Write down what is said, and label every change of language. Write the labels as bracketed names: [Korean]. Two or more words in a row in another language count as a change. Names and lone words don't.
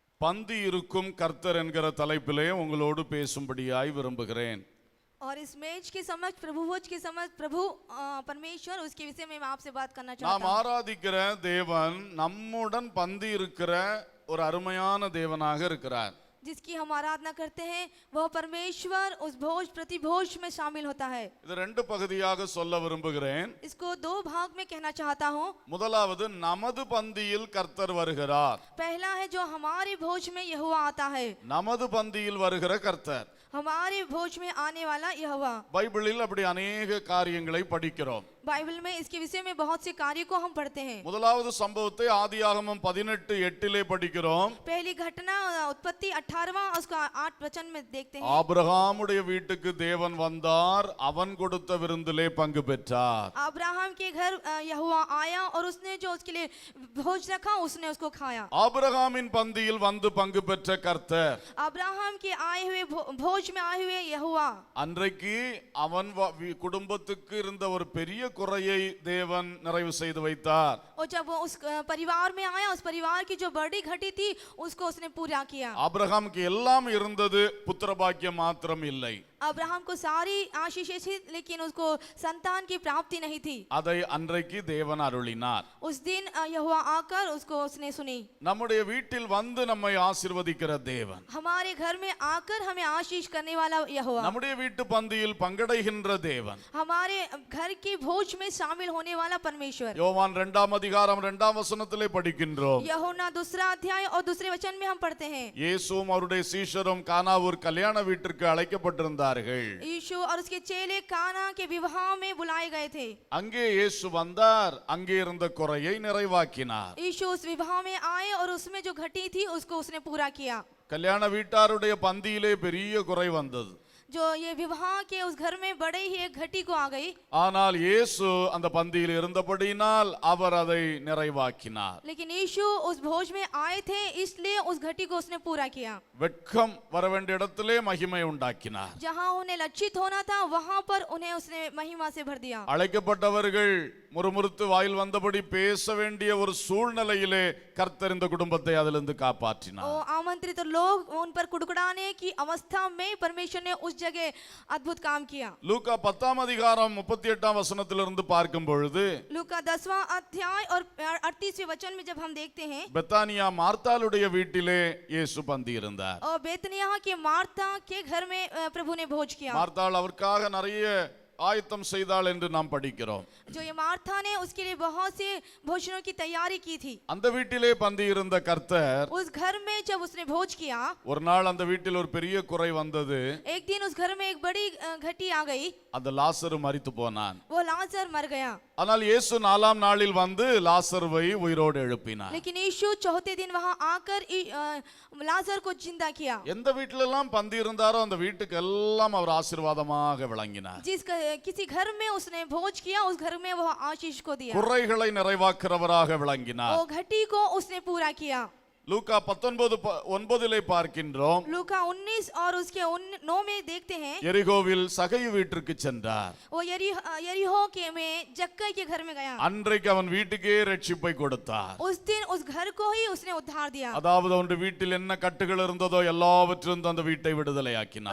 [Tamil] பந்தி இருக்கும் கர்த்தர் என்கிற தலைப்பிலே உங்களோடு பேசும்படியாய் விரும்புகிறேன். [Hindi] और इस मेज के समक्ष प्रभु भोज के समक्ष प्रभु परमेश्वर उसके विषय में मैं आपसे बात करना चाहता हूं. [Tamil] நாம் ஆராதிக்கிற தேவன் நம்முடன் பந்தி இருக்கிற ஒரு அருமையான தேவனாக இருக்கிறார். [Hindi] जिसकी हम आराधना करते हैं वह परमेश्वर उस भोज प्रति भोज में शामिल होता है. [Tamil] இது ரெண்டு பகுதியாக சொல்ல விரும்புகிறேன். [Hindi] इसको दो भाग में कहना चाहता हूं. [Tamil] முதலாவது நமது பந்தியில் கர்த்தர் வருகிறார். [Hindi] पहला है जो हमारे भोज में यहोवा आता है. [Tamil] நமது பந்தியில் வருகிற கர்த்தர், [Hindi] हमारे भोज में आने वाला यहोवा. [Tamil] பைபிளில் அப்படி अनेक காரியங்களை படிக்கிறோம். [Hindi] बाइबल में इसके विषय में बहुत से कार्यों को हम पढ़ते हैं. [Tamil] முதலாவது சம்பவத்தை ஆதியாகமம் 18:8 படிக்கிறோம். [Hindi] पहली घटना उत्पत्ति 18वां उसका 8 वचन में देखते हैं. [Tamil] ஆபிரகாமுடைய வீட்டுக்கு தேவன் வந்தார், அவன் கொடுத்த விருந்திலே பங்கு பெற்றார். [Hindi] अब्राहम के घर यहोवा आया और उसने जो उसके लिए भोज रखा उसने उसको खाया. [Tamil] ஆபிரகாமின் பந்தியில் வந்து பங்கு பெற்ற கர்த்தர், [Hindi] अब्राहम के आए हुए भोज में आए हुए यहोवा. [Tamil] அன்றைக்கு அவன் குடும்பத்துக்கு இருந்த ஒரு பெரிய குறையை தேவன் நிறைவு செய்து வைத்தார். [Hindi] और जब वो उस परिवार में आया, उस परिवार की जो बड़ी घटी थी उसको उसने पूरा किया. [Tamil] ஆபிரகாமுக்கு எல்லாம் இருந்தது, புத்திர பாக்கியம் மாத்திரம் இல்லை. [Hindi] अब्राहम को सारी आशीषें थी लेकिन उसको संतान की प्राप्ति नहीं थी. [Tamil] அதை அன்றைக்கு தேவன் அருளினார். [Hindi] उस दिन यहोवा आकर उसको उसने सुनी. [Tamil] நம்முடைய வீட்டில் வந்து நம்மை ஆசீர்வதிக்கிற தேவன், [Hindi] हमारे घर में आकर हमें आशीष करने वाला यहोवा, [Tamil] நம்முடைய வீட்டு பந்தியில் பங்கடைகின்ற தேவன், [Hindi] हमारे घर के भोज में शामिल होने वाला परमेश्वर. [Tamil] யோவான் 2:2 படிக்கின்றோம். [Hindi] यूहन्ना 2 अध्याय और दूसरे वचन में हम पढ़ते हैं. [Tamil] இயேசுவும் அவருடைய சீஷரும் கானாவூர் கல்யாண வீட்டிற்கு அழைக்கப்பட்டிருந்தார்கள். [Hindi] यीशु और उसके चेले काना के विवाह में बुलाए गए थे. [Tamil] அங்கே இயேசு வந்தார், அங்கே இருந்த குறையை நிறைவாக்கினார். [Hindi] यीशु उस विवाह में आए और उसमें जो घटी थी उसको उसने पूरा किया. [Tamil] கல்யாண வீட்டாருடைய பந்தியிலே பெரிய குறை வந்தது. [Hindi] जो ये विवाह के उस घर में बड़े ही एक घटी को आ गई. [Tamil] ஆனால் இயேசு அந்த பந்தியில் இருந்தபடியினால் அவர் அதை நிறைவாக்கினார். [Hindi] लेकिन यीशु उस भोज में आए थे इसलिए उस घटी को उसने पूरा किया. [Tamil] வெட்கம் வர வேண்டிய இடத்திலே மகிமை உண்டாக்கினார். [Hindi] जहां उन्हें लज्जित होना था वहां पर उन्हें उसने महिमा से भर दिया. [Tamil] அழைக்கப்பட்டவர்கள் முறுமுறுத்து வாயில் வந்தபடி பேச வேண்டிய ஒரு சூழ்நிலையிலே கர்த்தர் இந்த குடும்பத்தை அதிலிருந்து காப்பாற்றினார். [Hindi] ओ आमंत्रित लोग उन पर कुड़कुड़ाने की अवस्था में परमेश्वर ने उस जगह अद्भुत काम किया. [Tamil] லூக்கா 10:38 பார்க்கும் பொழுது, [Hindi] लूका 10वां अध्याय और 38वें वचन में जब हम देखते हैं, [Tamil] பெத்தானியா மார்த்தாளுடைய வீட்டிலே இயேசு பந்தி இருந்தார். [Hindi] और बेतनिय्याह के मार्था के घर में प्रभु ने भोज किया. [Tamil] மார்த்தாள் அவருக்காக நிறைய ஆயத்தம் செய்தாள் என்று நாம் படிக்கிறோம். [Hindi] जो ये मार्था ने उसके लिए बहुत से भोजनों की तैयारी की थी. [Tamil] அந்த வீட்டிலே பந்தி இருந்த கர்த்தர், [Hindi] उस घर में जब उसने भोज किया, [Tamil] ஒரு நாள் அந்த வீட்டில் ஒரு பெரிய குறை வந்தது. [Hindi] एक दिन उस घर में एक बड़ी घटी आ गई. [Tamil] அந்த லாசரு மரித்து போனான். [Hindi] वो लाजर मर गया. [Tamil] ஆனால் இயேசு 4ஆம் நாளில் வந்து லாசருவை உயிரோடு எழுப்பினார். [Hindi] लेकिन यीशु चौथे दिन वहां आकर लाजर को जिंदा किया. [Tamil] எந்த வீட்டிலெல்லாம் பந்தி இருந்தாரோ அந்த வீட்டுக்கு எல்லாம் அவர் ஆசீர்வாதமாக விளங்கினார். [Hindi] किसी घर में उसने भोज किया, उस घर में वो आशीष को दिया. [Tamil] குறைகளை நிறைவாக்குறவராக விளங்கினார். [Hindi] वो घटी को उसने पूरा किया. [Tamil] லூக்கா 19:9 பார்க்கின்றோம். [Hindi] लूका 19 और उसके 9 में देखते हैं, [Tamil] எரிகோவில் சகையு வீட்டிற்கு சென்றார். [Hindi] वो यरीहो के में जक्कई के घर में गया. [Tamil] அன்றைக்கு அவன் வீட்டுக்கே ரட்சிப்பை கொடுத்தார். [Hindi] उस दिन उस घर को ही उसने उद्धार दिया. [Tamil] அதாவது அவனுடைய வீட்டில் என்ன கட்டுகள் இருந்ததோ எல்லாவற்றிலிருந்து அந்த வீட்டை விடுதலையாக்கினார்.